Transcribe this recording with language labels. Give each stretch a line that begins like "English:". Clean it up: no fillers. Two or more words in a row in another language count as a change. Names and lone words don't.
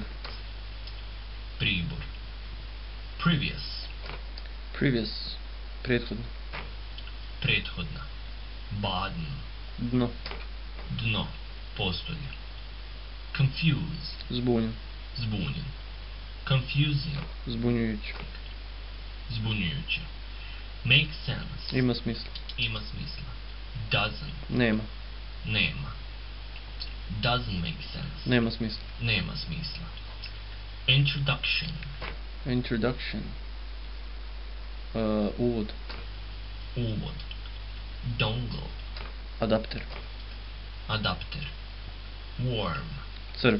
Bosnian: pribor. Previous, Prethodno. prethodna. Baden, Dno. postolje. Confuse, Zbunjen. zbunjen. Confusing, zbunjujuće.
English: Make sense,
Bosnian: Ima smisla. ima smisla.
English: Doesn't,
Bosnian: Nema.
English: doesn't make sense,
Bosnian: Nema smisla. nema smisla. Introduction, Uvod. uvod. Dongle, Adapter.
English: Warm,
Bosnian: Crv.